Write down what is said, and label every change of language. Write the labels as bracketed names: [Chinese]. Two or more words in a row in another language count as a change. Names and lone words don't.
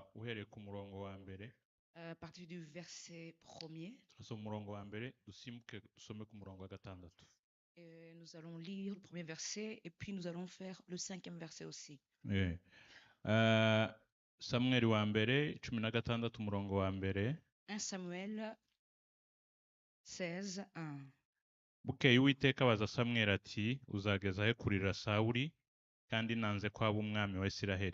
[Kinyarwanda] uhereye ku murongo wa mbere [French] à partir du verset 1er. [Kinyarwanda] turasoma umurongo wa mbere dusimbuke dusome ku murongo wa gatandatu. [French] Nous allons lire le premier verset et puis nous allons faire le 5e verset aussi. [Kinyarwanda] Samweli wa mbere 16 umurongo wa mbere. [French] 1 Samuel 16:1. [Kinyarwanda] Bukeye Uwiteka abaza Samweli ati uzageza he kurira Sawuli kandi nanze ko aba umwami wa Isiraheli?